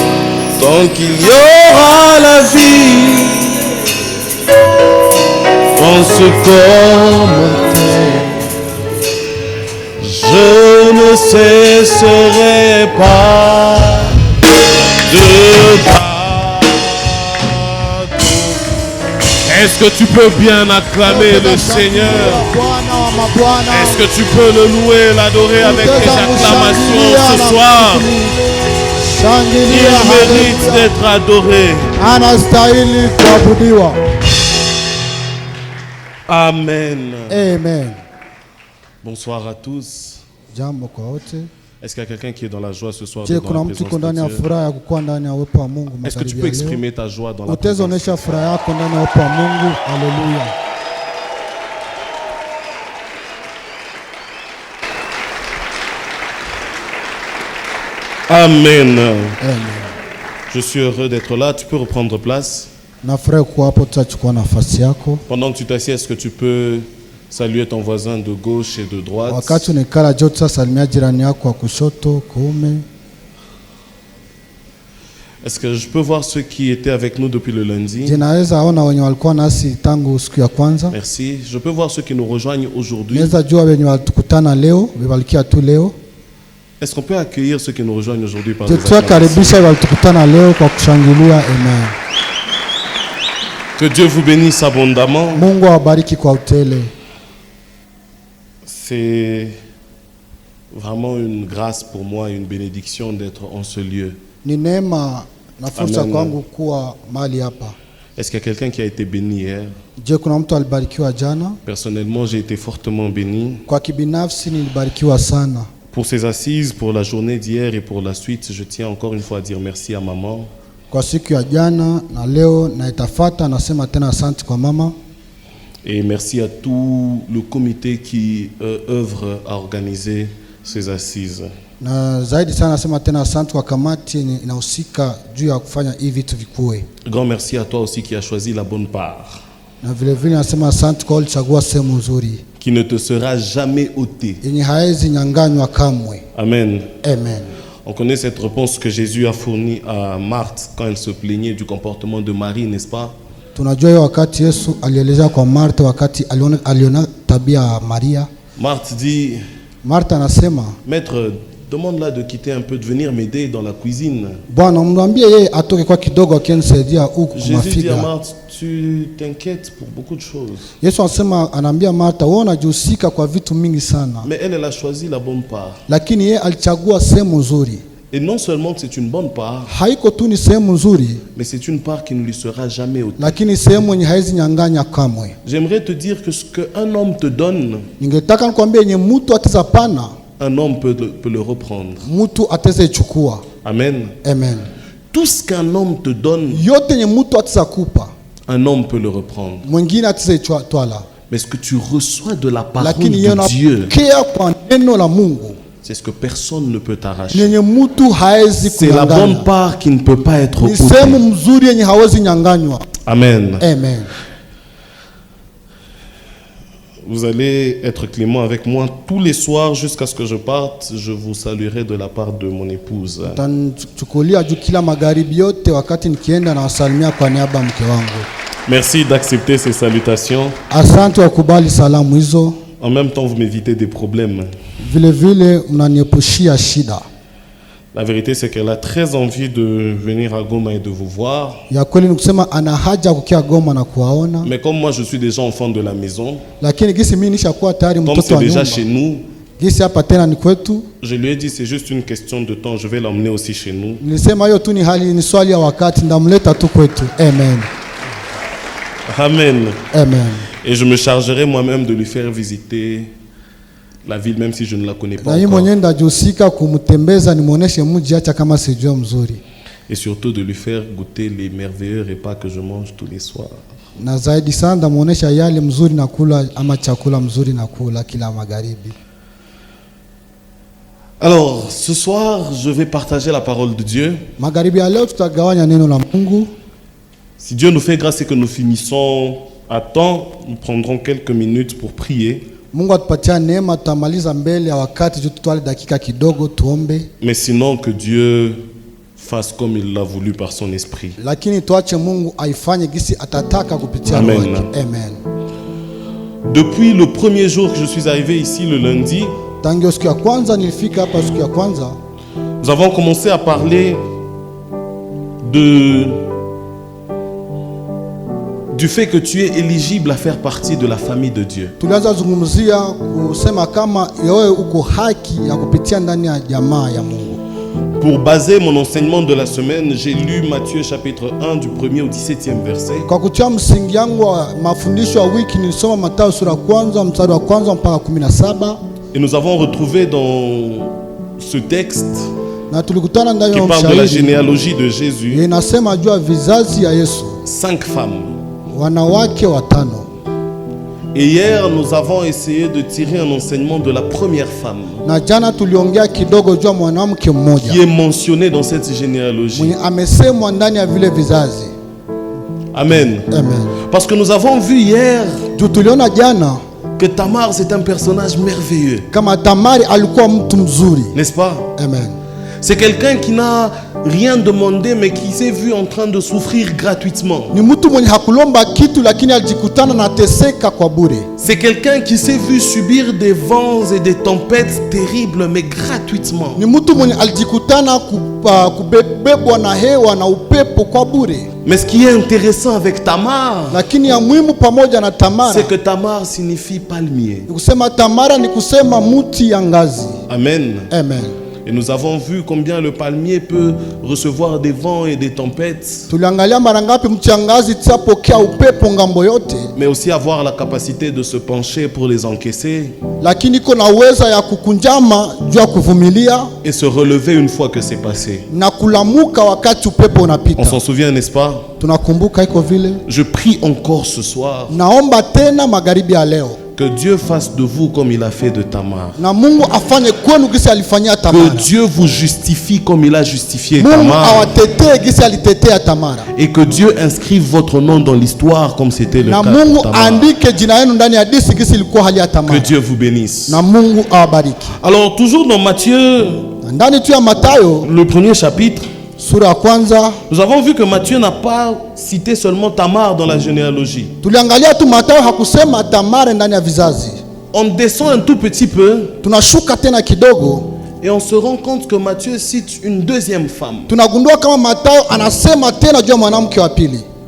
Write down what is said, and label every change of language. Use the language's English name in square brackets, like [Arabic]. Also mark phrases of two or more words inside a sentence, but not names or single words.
[French] Tant qu'il y aura la vie dans ce corps mortel, je ne cesserai pas de t'adorer. Est-ce que tu peux bien acclamer le Seigneur? Est-ce que tu peux le louer, l'adorer avec tes acclamations ce soir? Il mérite d'être adoré. [Swahili] Anastahili kuabudiwa. Amen. Amen. [French] Bonsoir à tous. [Swahili] Jambo kwa wote. [French] Est-ce qu'il y a quelqu'un qui est dans la joie ce soir? [Swahili] Je, [French] Dans [Swahili] kuna [French] la [Swahili] mtu [French] présence [Swahili] yuko ndani [French] de [Swahili] ya [French] Dieu? [Swahili] furaha ya kukuwa ndani ya uwepo wa Mungu? [French] Est-ce que tu peux [Swahili] Makaribia leo. [French] exprimer ta joie dans la [Swahili] Utaweza [French] présence? [Swahili] onyesha furaha yako ndani ya uwepo wa Mungu. Haleluya. Amen. Amen. [French] Je suis heureux d'être là. Tu peux reprendre place. [Swahili] Nafurahi kuwa hapo, tutachukua nafasi yako. [French] Pendant que tu t'assieds, est-ce que tu peux saluer ton voisin de gauche et de droite? [Swahili] Wakati unikala joto, salimia jirani yako wa kushoto, kuume. [French] Est-ce que je peux voir ceux qui étaient avec nous depuis le lundi? [Swahili] Je naweza ona wenye walikuwa nasi tangu siku ya kwanza. [French] Merci. Je peux voir ceux qui nous rejoignent aujourd'hui. [Swahili] Naweza jua wenye watukutana leo, walikia tu leo. [French] Est-ce qu'on peut accueillir ceux qui nous rejoignent aujourd'hui par des [Swahili] Tukaribisha walitukutana leo kwa kushangilia. Amen. [French] Que Dieu vous bénisse abondamment. [Swahili] Mungu awabariki kwa utele. [French] C'est vraiment une grâce pour moi, une bénédiction d'être en ce lieu. [Swahili] Ni neema na fursa kwangu kuwa mahali hapa. [French] Est-ce qu'il y a quelqu'un qui a été béni hier? [Swahili] Je kuna mtu alibarikiwa jana? [French] Personnellement, j'ai été fortement béni. [Swahili] Kwa kibinafsi nilibarikiwa sana. [French] Pour ces assises, pour la journée d'hier et pour la suite, je tiens encore une fois à dire merci à maman. [Swahili] Kwa siku ya jana na leo na itafata, nasema tena asante kwa mama. [French] Et merci à tout le comité qui œuvre à organiser ces assises. [Swahili] Na zaidi sana nasema tena asante kwa kamati inahusika juu ya kufanya hivi vitu vikue. [French] Grand merci à toi aussi qui as choisi la bonne part. [Swahili] Na vile vile nasema asante kwa ulichagua sehemu nzuri. [French] Qui ne te sera jamais ôtée. [Swahili] Yenye haezi nyanganywa kamwe. Amen. Amen. [French] On connaît cette réponse que Jésus a fournie à Marthe quand elle se plaignait du comportement de Marie, n'est-ce pas? [Swahili] Tunajua hiyo wakati Yesu alielezea kwa Martha wakati aliona tabia ya Maria. [French] Marthe dit, [Swahili] Martha anasema, [French] Maître, demande-la de quitter un peu, de venir m'aider dans la cuisine. [Swahili] Bwana mwambie yeye atoke kwa kidogo akinisaidia huku kwa [French] Jésus dit à [Swahili] mafiga. [French] Marthe, tu t'inquiètes pour beaucoup de choses. [Swahili] Yesu anasema, anaambia Martha, wewe unajihusika kwa vitu mingi sana. [French] Mais elle a choisi la bonne part. [Swahili] Lakini yeye alichagua sehemu nzuri. [French] Et non seulement que c'est une bonne part, [Swahili] Haiko tu ni sehemu nzuri, [French] mais c'est une part qui ne lui sera jamais ôtée. [Swahili] lakini sehemu yenye haizi nyanganya kamwe. [French] J'aimerais te dire que ce qu'un homme te donne, [Swahili] Ningetaka nikwambie yenye mtu atazapana, [French] un homme peut le reprendre. [Swahili] mtu atazaichukua. Amen. Amen. [French] Tout ce qu'un homme te donne, [Swahili] Yote yenye mtu atazakupa, [French] un homme peut le reprendre. [Swahili] mwingine atazaitwala. [French] Mais ce que tu reçois de la parole [Swahili] Lakini [French] de [Swahili] yeye [French] Dieu, [Swahili] anapokea kwa neno la Mungu, [French] c'est ce que personne ne peut t'arracher. [Swahili] yenye mtu haezi [French] C'est la bonne [Swahili] kunyanganya. [French] part qui ne peut pas être [Swahili] Ni sehemu [French] ôtée. [Swahili] mzuri yenye hawezi nyanganywa. Amen. Amen. [French] Vous allez être clément avec moi tous les soirs jusqu'à ce que je parte. Je vous saluerai de la part de mon épouse. [Swahili] Tanichukulia juu kila magharibi yote wakati nikienda na wasalimia kwa niaba ya mke wangu. [French] Merci d'accepter ces salutations. [Swahili] Asante wakubali salamu hizo. [French] En même temps, vous m'évitez des problèmes. [Swahili] Vile vile mnaniepushia shida. [French] La vérité, c'est qu'elle a très envie de venir à Goma et de vous voir. [Swahili] Ya kweli ni kusema ana haja kukia Goma na kuwaona. [French] Mais comme moi, je suis déjà enfant de la maison, [Swahili] Lakini gisi mimi nishakuwa tayari [French] comme [Swahili] mtoto [French] c'est [Swahili] wa [French] déjà [Swahili] nyumba. [French] chez nous, [Swahili] Gisi hapa tena ni kwetu. [French] je lui ai dit c'est juste une question de temps. Je vais l'emmener aussi chez nous. [Swahili] Nilisema hiyo tu ni hali, ni swali ya wakati, ndamleta tu kwetu. Amen. Amen. Amen. [French] Et je me chargerai moi-même de lui faire visiter la ville, même si je ne la connais pas [Swahili] Na yeye [French] encore. [Swahili] mwenyewe ndajihusika kumtembeza, nimuoneshe mji acha kama sijua mzuri. [French] Et surtout de lui faire goûter les merveilleux repas que je mange tous les soirs. [Swahili] Na zaidi sana ndamuonesha yale mzuri na kula ama chakula mzuri na kula kila magharibi. [French] Alors, ce soir, je vais partager la parole de Dieu. [Swahili] Magharibi ya leo tutagawanya neno la Mungu. [French] Si Dieu nous fait grâce et que nous finissons à temps, nous prendrons quelques minutes pour prier. [Swahili] Mungu atupatia neema, tutamaliza mbele ya wakati, tutwale dakika kidogo tuombe. [French] Mais sinon, que Dieu fasse comme il l'a voulu par son esprit. [Swahili] Lakini tuache Mungu aifanye gisi atataka kupitia Amen. roho yake. Amen. [French] Depuis le premier jour que je suis arrivé ici, le lundi, [Swahili] Tangu siku ya kwanza nilifika hapa, siku ya kwanza [French] nous avons commencé à parler du fait que tu es éligible à faire partie de la famille de Dieu. [Swahili] tulianza zungumzia kusema kama wewe uko haki ya kupitia ndani ya jamaa ya Mungu. [French] Pour baser mon enseignement de la semaine, j'ai lu Matthieu chapitre 1 du 1er au 17e verset. [Swahili] Kwa kutia msingi yangu wa mafundisho ya wiki nilisoma Mathayo sura kwanza mstari wa kwanza mpaka 17. [French] Et nous avons retrouvé dans ce texte [Swahili] Na tulikutana ndani [French] qui [Swahili] ya [French] parle de la [Swahili] mshahidi [French] généalogie de Jésus, [Swahili] inasema juu ya vizazi ya Yesu, [French] 5 femmes. [Swahili] wanawake watano. [French] Et hier, nous avons essayé de tirer un enseignement de la première femme [Swahili] Na jana tuliongea kidogo juu ya mwanamke mmoja [French] qui est mentionnée dans cette généalogie. [Swahili] mwenye amesemwa ndani ya vile vizazi. Amen. Amen. [French] Parce que nous avons vu hier [Swahili] Juu tuliona jana [French] que Tamar, c'est un personnage merveilleux, [Swahili] kama Tamari alikuwa mtu mzuri. [French] n'est-ce pas? Amen. C'est quelqu'un qui n'a rien demandé, mais qui s'est vu en train de souffrir gratuitement. [Swahili] Ni mtu mwenye hakulomba kitu lakini alijikutana na teseka kwa bure. [French] C'est quelqu'un qui s'est vu subir des vents et des tempêtes terribles, mais gratuitement. [Swahili] Ni mtu mwenye alijikutana kubebwa na hewa na upepo kwa bure. [French] Mais ce qui est intéressant avec Tamar, [Swahili] Lakini ya muhimu pamoja na Tamara, [French] c'est que Tamar signifie palmier. [Swahili] ni kusema Tamara ni kusema muti ya ngazi. Amen. Amen. [French] Et nous avons vu combien le palmier peut recevoir des vents et des tempêtes, [Swahili] Tuliangalia mara ngapi mti ya ngazi tsapokea upepo ngambo yote, [French] mais aussi avoir la capacité de se pencher pour les encaisser [Swahili] lakini iko na uweza ya kukunjama juu ya kuvumilia [French] et se relever une fois que c'est passé. [Swahili] na kulamuka wakati upepo [French] On [Swahili] unapita. [French] s'en souvient, n'est-ce pas? [Swahili] Tunakumbuka iko vile. [French] Je prie encore ce soir [Swahili] Naomba tena magharibi ya leo [French] que Dieu fasse de vous comme il a fait de Tamar. [Swahili] na Mungu afanye kwenu gisi alifanyia [French] Que [Swahili] Tamara. [French] Dieu vous justifie comme il a justifié [Swahili] Mungu [French] Tamar. [Swahili] awatetee gisi alitetea Tamara. [French] Et que Dieu inscrive votre nom dans l'histoire comme c'était le [Swahili] Na [French] cas [Swahili] Mungu [French] de Tamar. [Swahili] andike jina yenu ndani ya disi gisi ilikuwa hali ya [French] Que [Swahili] Tamara. [French] Dieu vous bénisse. [Swahili] Na Mungu awabariki. [French] Alors toujours dans Matthieu, [Swahili] Na ndani tu ya Mathayo [French] le premier chapitre, [Swahili] sura ya kwanza [French] nous avons vu que Matthieu n'a pas cité seulement Tamar dans la généalogie. [Swahili] tuliangalia tu Mathayo hakusema Tamara ndani ya vizazi. [French] On descend un tout petit peu [Swahili] Tunashuka tena kidogo, [French] et on se rend compte que Matthieu cite une deuxième femme, [Swahili] tunagundua kama Mathayo anasema tena juu ya mwanamke wa pili,